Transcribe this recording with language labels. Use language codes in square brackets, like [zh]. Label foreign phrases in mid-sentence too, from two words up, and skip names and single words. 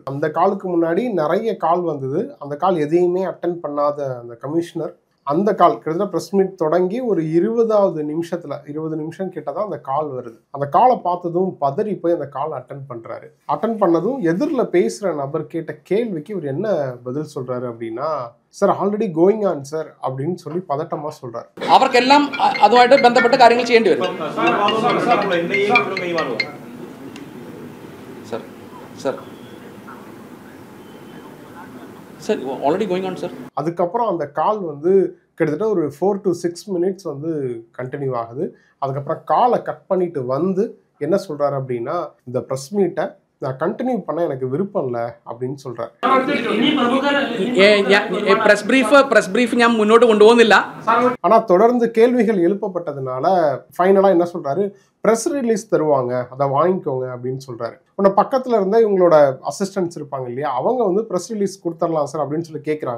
[ta] அந்த காலுக்கு முன்னாடி நிறைய கால் வந்தது. அந்த கால் எதையுமே அட்டென்ட் பண்ணாத அந்த கமிஷனர் அந்த கால் கிட்டத்தட்ட [en] press meet [ta] தொடங்கி ஒரு 20 நிமிஷம் கிட்ட தான் அந்த கால் வருது. அந்த காலை பார்த்ததும் பதறி போய் அந்த காலை அட்டன் பண்றாரு. அட்டன் பண்ணதும் எதிரில் பேசுற நபர் கேட்ட கேள்விக்கு இவர் என்ன பதில் சொல்றாரு அப்படின்னா, [en] sir already going on sir [ta] அப்படின்னு சொல்லி பதட்டமா சொல்றாரு. [ml] അവർക്കെല്ലാം അതുമായിട്ട് ബന്ധപ്പെട്ട കാര്യങ്ങൾ ചെയ്യേണ്ടി വരും. [en] sir already going on sir. [ta] அதுக்கப்புறம் அந்த கால் வந்து கிட்டத்தட்ட ஒரு [en] 4 to 6 minutes [ta] வந்து கண்டினியூ ஆகுது. அதுக்கப்புறம் காலை கட் பண்ணிட்டு வந்து என்ன சொல்றாரு அப்படின்னா, இந்த [en] press meet [ta] நான் கண்டினியூ பண்ண எனக்கு விருப்பம் இல்லை அப்படின்னு சொல்றாரு. [en] press brief [ml] ഞാൻ മുന്നോട്ട് കൊണ്ടുപോകുന്നില്ല. [ta] ஆனா தொடர்ந்து கேள்விகள் எழுப்பப்பட்டதுனால ஃபைனலா என்ன சொல்றாரு, [en] press release [ta] தருவாங்க, அதை வாங்கிக்கோங்க அப்படின்னு சொல்றாரு. உன்ன பக்கத்துல இருந்தா இவங்களோட அசிஸ்டன்ட்ஸ் இருப்பாங்க இல்லையா, அவங்க வந்து [en] press release [ta] கொடுத்துடலாம் சார் அப்படின்னு சொல்லி கேட்குறாங்க.